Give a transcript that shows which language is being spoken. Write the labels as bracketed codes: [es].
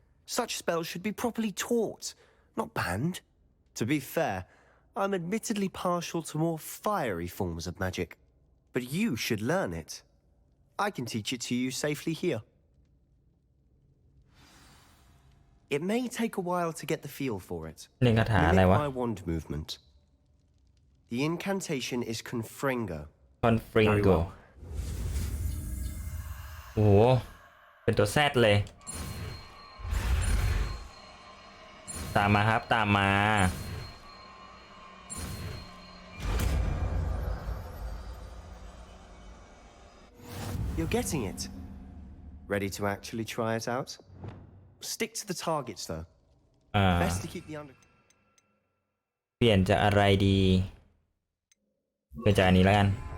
[en] Such spells should be properly taught, not banned. To be fair, I'm admittedly partial to more fiery forms of magic. But you should learn it. I can teach it to you safely here. It may take a while to get the feel for it. [th] เล่นคาถาอะไร [en] Mimic [th] วะ [en] my wand movement. The incantation is Confringo. [th] Confringo โอ้โห เป็นตัวแซดเลย ตามมาครับ ตามมา [en] You're getting it. Ready to actually try it out? Stick to the targets, though. อ่า Best to keep the under. [th] เปลี่ยนจากอะไรดีเปลี่ยนจากอันนี้แล้วกัน